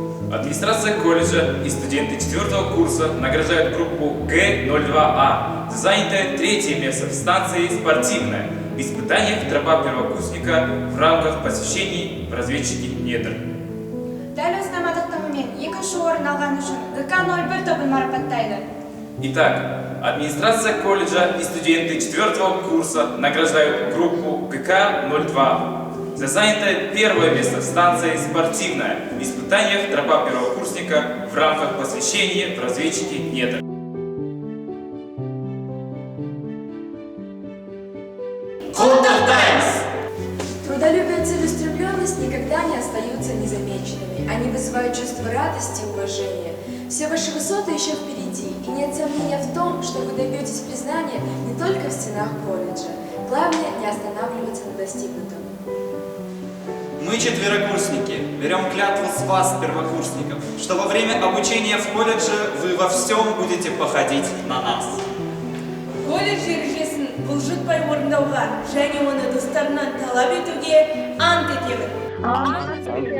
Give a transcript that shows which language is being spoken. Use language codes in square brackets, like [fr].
[ru] Администрация колледжа и студенты 4-го курса награждают группу Г02А за занятое 3-е место в станции «Спортивная» в испытаниях тропа первокурсника в рамках посвящений в разведчики недр. [kk] Дәл осы намадықтығымен 2-ші орын алған үшін ГК-01 тобын марапаттайды. [ru] Итак, администрация колледжа и студенты 4-го курса награждают группу ГК-02 за занятое 1-е место в станции «Спортивная» в испытаниях тропа первокурсника в рамках посвящения в разведчики недр. Трудолюбие и целеустремленность никогда не остаются незамеченными. Они вызывают чувство радости и уважения. Все ваши высоты еще впереди, и нет сомнения в том, что вы добьетесь признания не только в стенах колледжа. Главное не останавливаться на достигнутом. Мы, четверокурсники, берем клятву с вас, первокурсников, что во время обучения в колледже вы во всем будете походить на нас. [kk] Колледж ережесін бұлжытпай орындауға және оны достарынан талап етуге ант етемін.